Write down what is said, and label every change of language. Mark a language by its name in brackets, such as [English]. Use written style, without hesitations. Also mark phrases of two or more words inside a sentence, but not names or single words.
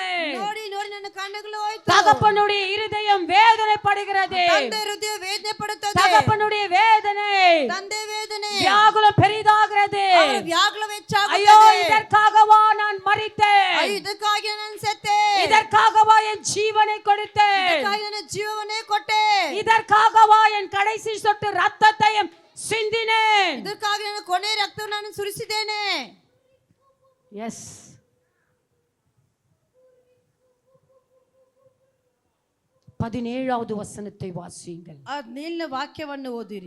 [Kannada] ನೋಡಿ ನೋಡಿ ನನ್ನ ಕಣ್ಣುಗಳು ಹೋಯ್ತು. [Tamil] தகப்பனுடைய இருதயம் வேதனைப்படுகிறது, [Kannada] ತಂದೆ ಹೃದಯ ವೇದನೆ ಪಡುತ್ತದೆ, [Tamil] தகப்பனுடைய வேதனை [Kannada] ತಂದೆ ವೇದನೆ, [Tamil] வியாகுலம் பெரிதாகிறது. [Kannada] ಅವರ ವ್ಯಾಕುಲ [Tamil] ஐயோ, [Kannada] ಹೆಚ್ಚಾಗುತ್ತದೆ. [Tamil] இதற்காகவா நான் மரித்தேன், [Kannada] ಅಯ್ಯೋ, ಇದಕ್ಕಾಗಿ ನಾನು ಸತ್ತೆ, [Tamil] இதற்காகவா என் ஜீவனை கொடுத்தேன், [Kannada] ಇದಕ್ಕಾಗಿ ನನ್ನ ಜೀವವನ್ನೇ ಕೊಟ್ಟೆ, [Tamil] இதற்காகவா என் கடைசி சொட்டு ரத்தத்தையும் சிந்தினேன். [Kannada] ಇದಕ್ಕಾಗಿ ನನ್ನ ಕೊನೆ ರಕ್ತವನ್ನು ನಾನು ಸುರಿಸಿದ್ದೇನೆ. [Tamil] எஸ், 17வது வசனத்தை வாசியுங்கள். [Kannada] ಆ 17ನೇ ವಾಕ್ಯವನ್ನು ಓದಿರಿ.